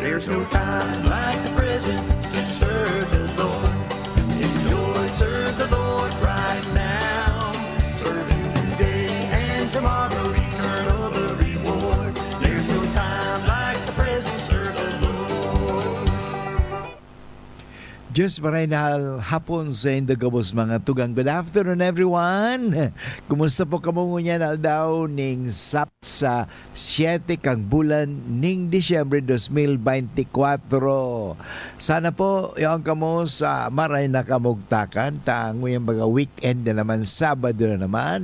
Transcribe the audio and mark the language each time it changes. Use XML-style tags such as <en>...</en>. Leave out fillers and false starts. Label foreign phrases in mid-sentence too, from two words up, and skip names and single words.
<en>no time like the present to serve the Lord. Enjoy, serve the Lord right now. Serve Him today and tomorrow, eternal the reward. There's no time like the present, serve the Lord.</en> <bik>Diyos maray na hapon sa indagabos mga tugang.</bik> <en>Good afternoon everyone.</en> <bik>Kumusta po kamo ngunyan aldaw ning sap sa 7 kang bulan ning Disyembre 2024. Sana po yung kamo sa maray na kamugtakan. Tango yung mga weekend na naman, Sabado na naman.</bik>